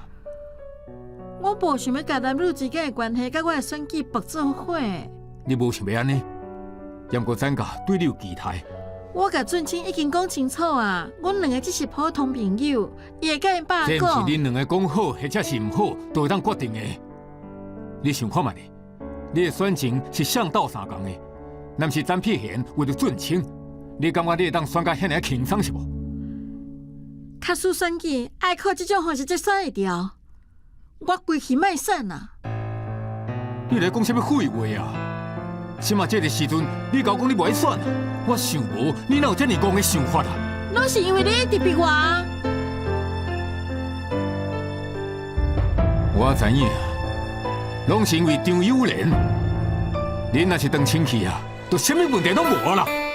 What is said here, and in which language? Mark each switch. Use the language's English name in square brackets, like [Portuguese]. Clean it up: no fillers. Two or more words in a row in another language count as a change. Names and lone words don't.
[Min Nan Chinese] 我无想要甲男女之间的关系甲我的选举绑做伙。你无想要安尼，也毋过咱家对你有期待。我甲俊清已经讲清楚啊，阮两个只是普通朋友，伊会甲因爸这毋是讲。恁两个讲好，或者是毋好，都会当决定的。你想看觅咧？你的选情是向道相共的，若毋是詹撇贤为着俊清，你感觉你会当选甲遐尔轻松是无？卡输选举爱靠这种方式才选会掉，我规气卖选啊！你来讲什么废话啊？起码这个时阵，你甲我讲你袂爱选啊，我想无你哪有这么戆的想法啊？拢是因为你一直逼我啊！我知影，拢是因为张友莲。恁若是当清气啊，就什么问题拢无啦。